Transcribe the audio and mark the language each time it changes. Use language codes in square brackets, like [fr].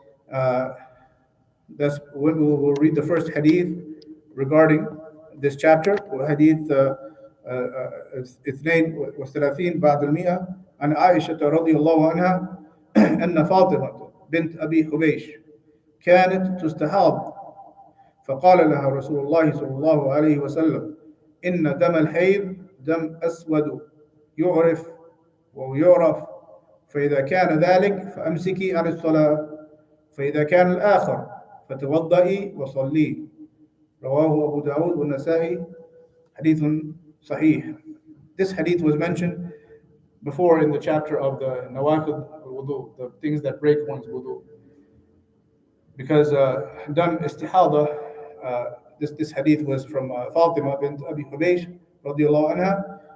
[en] That's when we'll read the first hadith regarding this chapter. Hadith 32 [ar] بعد المئة عن عائشة رضي الله عنها أن فاطمة بنت أبي حبيش كانت تستحاض فقال لها رسول الله صلى الله عليه وسلم إن دم الحيض دم أسود يعرف ويعرف فإذا كان ذلك فأمسكي عن الصلاة فإذا كان الآخر فتوضئي وصلي. رواه أبو داود والنسائي. Hadith Sahih. [en] This hadith was mentioned before in the chapter of the nawaqid al-wudu, the things that break one's wudu. Because dam istihada, this hadith was from Fatima bint Abi Hubaysh radiyallahu anha.